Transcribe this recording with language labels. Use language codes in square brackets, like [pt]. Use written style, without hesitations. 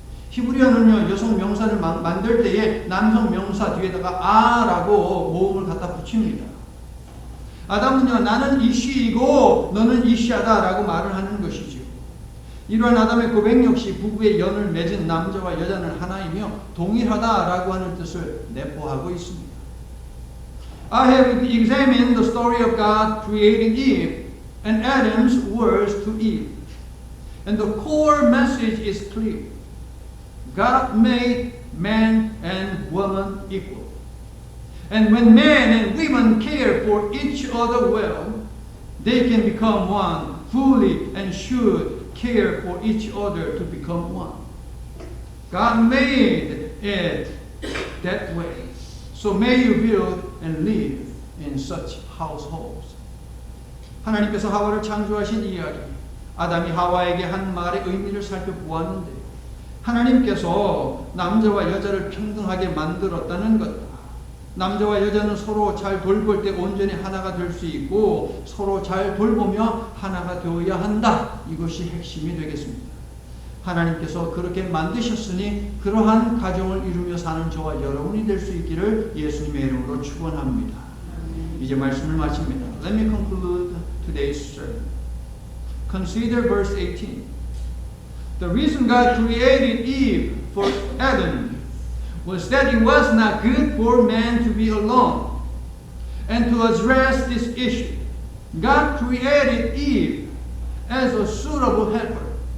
[ko] 히브리어는요, 여성 명사를 만들 때에 남성 명사 뒤에다가 아라고 모음을 갖다 붙입니다. 아담은요, 나는 이쉬이고 너는 이샤다라고 말을 하는 것이죠. 이러한 아담의 고백 역시 부부의 연을 맺은 남자와 여자는 하나이며 동일하다라고 하는 뜻을 내포하고 있습니다. [en] I have examined the story of God creating Eve and Adam's words to Eve. And the core message is clear. God made man and woman equal. And when men and women care for each other well, they can become one fully and should care for each other to become one. God made it that way. So may you build and live in such households. [ko] 하나님께서 하와를 창조하신 이야기, 아담이 하와에게 한 말의 의미를 살펴보았는데 하나님께서 남자와 여자를 평등하게 만들었다는 것. 남자와 여자는 서로 잘 돌볼 때 온전히 하나가 될 수 있고 서로 잘 돌보며 하나가 되어야 한다. 이것이 핵심이 되겠습니다. 하나님께서 그렇게 만드셨으니 그러한 가정을 이루며 사는 저와 여러분이 될 수 있기를 예수님의 이름으로 축원합니다. 이제 말씀을 마칩니다. [en] Let me conclude today's sermon. Consider verse 18. The reason God created Eve for Adam was that it was not good for man to be alone. And to address this issue, God created Eve as a suitable helper.